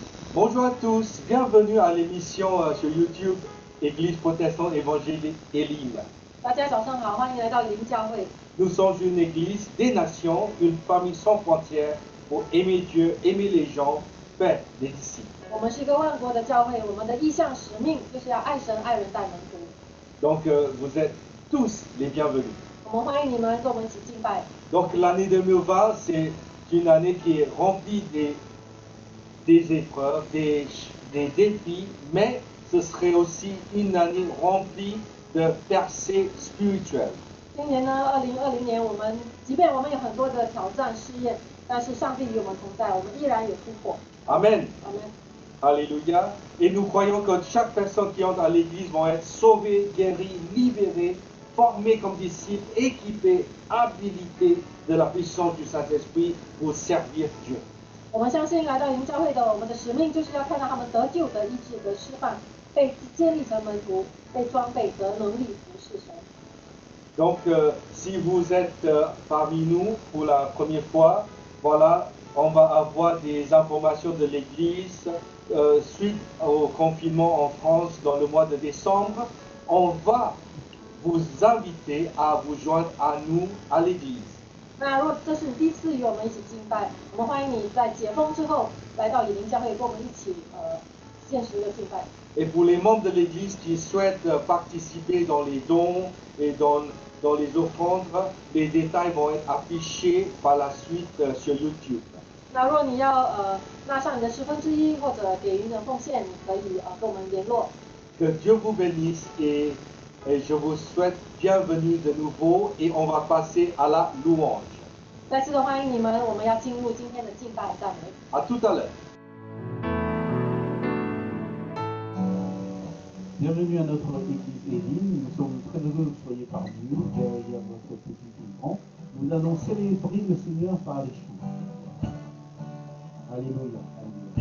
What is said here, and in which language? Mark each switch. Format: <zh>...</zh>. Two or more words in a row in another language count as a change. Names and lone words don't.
<fr>Bonjour à tous, bienvenue à l'émission sur YouTube Église protestante évangélique Elim.</fr> <zh>大家早上好，欢迎来到林教会。</zh> <fr>Nous sommes une église des nations, une famille sans frontières pour aimer Dieu, aimer les gens, faire des disciples.</fr> <zh>我们是一个万国的教会，我们的意向使命就是要爱神、爱人、带门徒。</zh> <fr>Donc vous êtes tous les bienvenus.</fr> <zh>我们欢迎你们跟我们一起敬拜。</zh> <fr>Donc l'année 2020, c'est une année qui est remplie des épreuves, des défis, mais ce serait aussi une année remplie de percées spirituelles.</fr> <zh>今年呢，2020年，即便我们有很多的挑战试验，但是上帝与我们同在，我们依然有突破。</zh> <fr>Amen. Amen. Alléluia. Et nous croyons que chaque personne qui entre à l'église vont être sauvée, guérie, libérée, formée comme disciples, équipée, habilitée de la puissance du Saint-Esprit pour servir Dieu.</fr> <zh>我们相信来到林教会的，我们的使命就是要看到他们得救、得医治、得释放，被建立成门徒，被装备得能力服侍神。</zh> <fr>Donc, si vous êtes parmi nous pour la première fois, voilà, on va avoir des informations de l'Église suite au confinement en France dans le mois de décembre. On va vous inviter à vous joindre à nous à l'Église.</fr> <zh>那如果这是你第一次与我们一起敬拜，我们欢迎你在解封之后来到以林教会，跟我们一起现实的敬拜。</zh> <fr>Et pour les membres de l'Église qui souhaitent participer dans les dons et dans les offrandes, les détails vont être affichés par la suite sur YouTube.</fr> <zh>那如果你要纳上你的1/10或者给予你的奉献，你可以跟我们联络。</zh> <fr>Que Dieu vous bénisse et je vous souhaite bienvenue de nouveau et on va passer à la louange.</fr> <zh>再次的欢迎你们，我们要进入今天的敬拜赞美。</zh> <fr>À tout à l'heure. Bienvenue à notre église Elim. Nous sommes très heureux que vous soyez parmi nous derrière votre petit écran. Nous allons célébrer le Seigneur par les chants. Alléluia, alléluia.</fr>